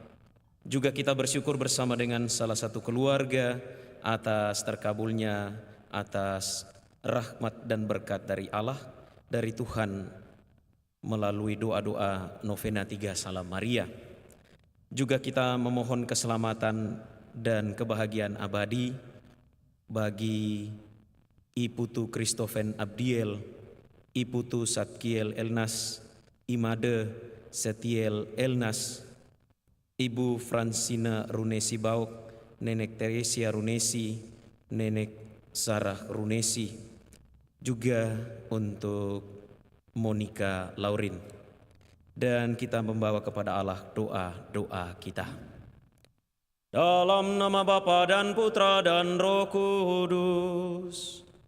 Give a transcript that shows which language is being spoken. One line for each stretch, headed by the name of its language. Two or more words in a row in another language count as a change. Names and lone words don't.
Indonesian: Juga kita bersyukur bersama dengan salah satu keluarga atas terkabulnya, atas rahmat dan berkat dari Allah, dari Tuhan, melalui doa-doa novena 3 Salam Maria. Juga kita memohon keselamatan dan kebahagiaan abadi bagi Iputu Christophen Abdiel, Iputu Satkiel Elnas, Imade Setiel Elnas, Ibu Fransina Runesi Bauk, Nenek Teresia Runesi, Nenek Sarah Runesi. Juga untuk Monica Laurin. Dan kita membawa kepada Allah doa-doa kita. Dalam nama Bapa dan Putra dan Roh Kudus.